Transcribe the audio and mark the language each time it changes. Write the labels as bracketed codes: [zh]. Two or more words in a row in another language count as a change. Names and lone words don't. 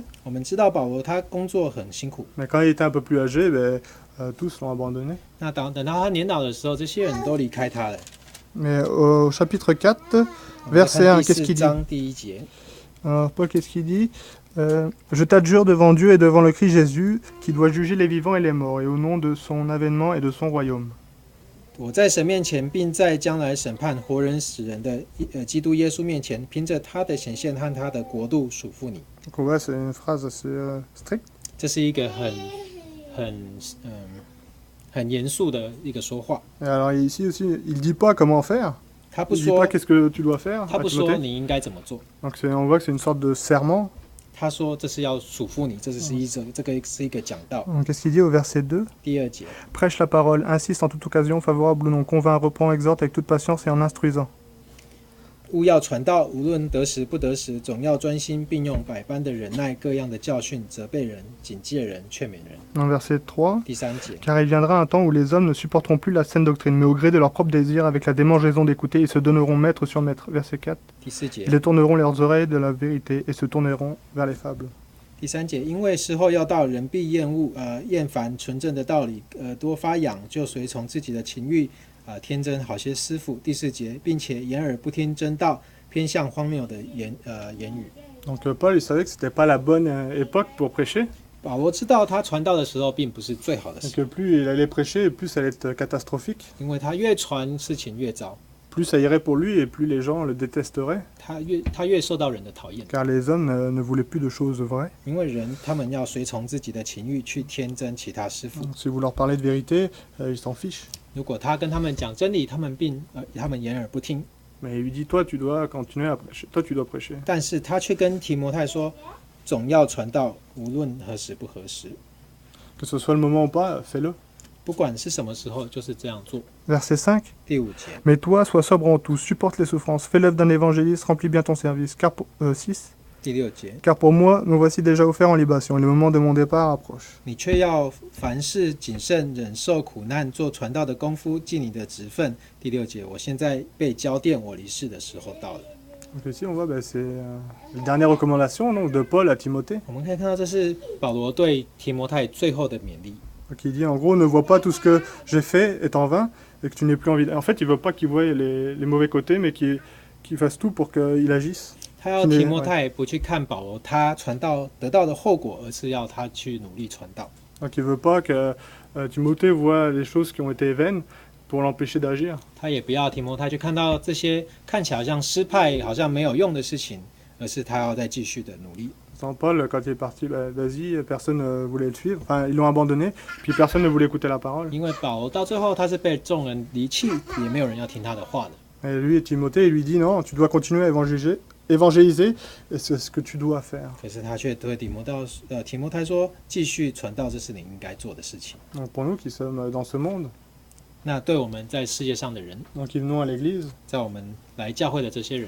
[zh] 我们知道保罗他工作很辛苦， [fr] mais quand il était un peu plus âgé, tous l'ont abandonné. [zh] 那等到他年老的时候，这些人都离开他了。 [fr] Mais au chapitre 4, [zh] 我们 [fr] verset 1, [zh] 看第 [fr] qu'est-ce 4 qu'il dit? [zh] 章第1节， [fr] Alors, Paul, qu'est-ce qu'il dit? Je t'adjure devant Dieu et devant le Christ Jésus, qui doit juger les vivants et les morts, et au nom de son avènement et de son royaume. [zh] 我在神面前，并在将来审判活人死人的基督耶稣面前，凭着他的显现和他的国度属乎你。 [fr] Donc on voit, c'est une phrase assez stricte. [zh] 这是一个很严肃的一个说话。 [fr] Et alors ici aussi, il dit pas comment faire. [zh] 他不 [fr] Il dit [zh] 说 [fr] pas qu'est-ce que tu dois faire. [zh] 他 [fr] à [zh] 不说 [fr] Timothée. [zh] 你应该怎么做， [fr] Donc on voit que c'est une sorte de serment. [zh] 他说这是要嘱咐你，这是一个讲道。 [fr] Donc, qu'est-ce qu'il dit au verset 2? [zh] 第2节， [fr] Prêche la parole, insiste en toute occasion, favorable ou non, convainc, reprend, exhorte avec toute patience et en instruisant. [zh] 务要传道，无论得时不得时，总要专心，并用百般的忍耐，各样的教训，责备人、警戒人、劝勉人。 [fr] Dans le verset 3, [zh] 第3节， [fr] car il viendra un temps où les hommes ne supporteront plus la saine doctrine, mais au gré de leur propre désir, avec la démangeaison d'écouter, ils se donneront maître sur maître. Verset 4, [zh] 第4节 [fr] ils，détourneront leurs oreilles de la vérité et se tourneront vers les fables. [zh] 第3节，因为时候要到，人必厌烦纯正的道理，多发痒，就随从自己的情欲，天真好些师傅。第4节，并且掩耳不听真道，偏向荒谬的言语。 [fr] Donc Paul, il savait que c'était pas la bonne époque pour prêcher, [zh] 保罗知道他传道的时候并不是最好的 [fr] et [zh] 时 [fr] que [zh] 候， [fr] plus il allait prêcher, plus ça allait être catastrophique. [zh] 因为他越传事情越糟， [fr] Plus ça irait pour lui et plus les gens le détesteraient, [zh] 他越受到人的讨厌， [fr] car les hommes ne voulaient plus de choses vraies. [zh] 因为他们要随从自己的情欲去天真其他师傅。 [fr] Donc, si vous leur parlez de vérité, ils s'en fichent. [zh] 如果他跟他们讲真理，他们掩耳不听。 [fr] Mais il lui dit, toi, tu dois continuer à prêcher. Toi, tu dois prêcher. [zh] 但是他却跟提摩太说，总要传道，无论何时不合时， [fr] Que ce soit le moment ou pas, fais-le. [zh] 不管是什么时候，就是这样做。 [fr] Verset 5. [zh] 第5节， [fr] Mais toi, sois sobre en tout, supporte les souffrances, fais l'œuvre d'un évangéliste, remplis bien ton service. 6. [zh] 第6节， [fr] Car pour moi, me voici déjà offert en libation, et le moment de mon départ approche. [zh] 你却要凡事谨慎，忍受苦难，做传道的功夫，尽你的职分。第6节，我现在被交奠，我离世的时候到了。 [fr] Donc ici, on voit, c'est les dernières recommandations donc, de Paul à Timothée. [zh] 我们可以看到，这是保罗对提摩太最后的勉励。 [fr] Donc il dit, en gros, ne vois pas tout ce que j'ai fait est en vain, et que tu n'aies plus envie. En fait, il veut pas qu'il voie les mauvais côtés, mais qu'il fasse tout pour qu'il agisse. [zh] 他要提摩太不去看保罗他传道得到的后果，而是要他去努力传道。 [fr] Donc il veut pas que Timothée voit les choses qui ont été vaines pour l'empêcher d'agir. [zh] 他也不要提摩太去看到这些看起来好像失败、好像没有用的事情，而是他要再继续的努力。 [fr] Saint Paul, quand il est parti d'Asie, personne ne voulait le suivre. Enfin, ils l'ont abandonné, puis personne ne voulait écouter la parole. [zh] 因为保罗到最后他是被众人离弃，也没有人要听他的话的。 [fr] Et lui et Timothée, il lui dit, non, tu dois continuer à évangéliser, et c'est ce que tu dois faire. [zh] 可是他却对提摩太说：“继续传道，这是你应该做的事情。 [fr] Donc pour nous qui sommes dans ce monde, ” [zh] 那对我们在世界上的人， [fr] donc qui venons à l'église, [zh] 在我们来教会的这些人，